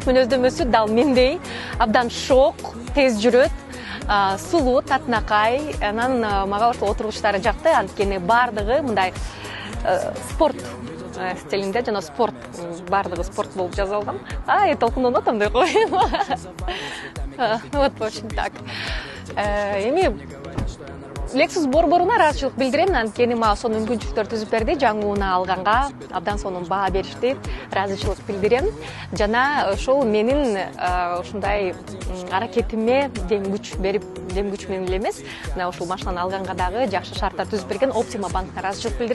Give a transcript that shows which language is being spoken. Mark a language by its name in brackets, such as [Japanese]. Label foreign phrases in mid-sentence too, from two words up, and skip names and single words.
[Kyrgyz] Мүнөздөмөсү дал мендей абдан шок, тез жүрөт, сулуу, татынакай. Анан мага ошол отургучтары жакты. Анткени баардыгы мындай спорт стилинде, жана спорт, баардыгы спорт болуп жазылган. Толкундонуп атам деп коеюн. [Russian] Вот, в общем, так. [Kyrgyz] Эми Lexus борборуна ыраазычылык билдирем, анткени мага ошол мүмкүнчүлүктөр түзүп берди. Жаңы унаа алганга абдан сонун баа беришти. Ыраазычылык билдирем. Жана ошол менин ушундай аракетиме дем күч берип, дем күч менен эле эмес, мына ушул машинаны алганга дагы жакшы шарттар түзүп берген Optima банкына ыраазычылык билдирем.